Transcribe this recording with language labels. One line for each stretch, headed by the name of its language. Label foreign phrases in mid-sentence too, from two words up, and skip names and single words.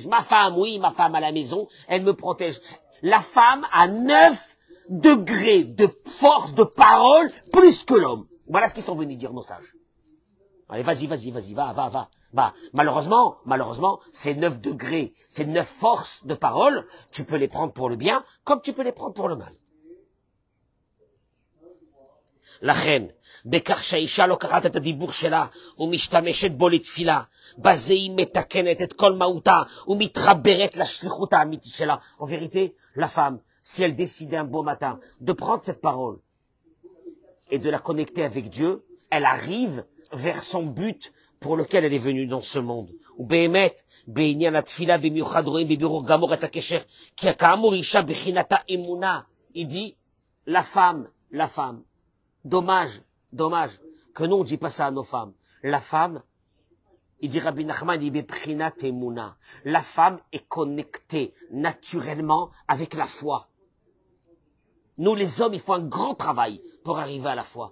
French: Ma femme, oui, ma femme à la maison, elle me protège. La femme a 9 degrés de force de parole plus que l'homme. Voilà ce qu'ils sont venus dire nos sages. Allez, vas-y, va. Malheureusement, ces 9 degrés, ces 9 forces de parole, tu peux les prendre pour le bien, comme tu peux les prendre pour le mal.
Hebrew: לכן, בכך שהאישה לוקחת את הדיבור שלה ומשתמשת בו לתפילה, בזה היא מתקנת את כל מהותה ומתחברת לשליחות האמיתית שלה.
French: En vérité, la femme, si elle décide un beau matin de prendre cette parole et de la connecter avec Dieu, elle arrive vers son but pour lequel elle est venue dans ce monde.
Hebrew: ובאמת, בעניין התפילה במיוחד רואים בבירור גמור את הקשר, כי כאמור אישה בחינתה אמונה.
French: Il dit, la femme, dommage que nous on dit pas ça à nos femmes. La femme, il dit Rabbi Nachman, il dit
Hebrew: בבחינת אמונה.
French: La femme est connectée naturellement avec la foi. Nous les hommes, il faut un grand travail pour arriver à la foi.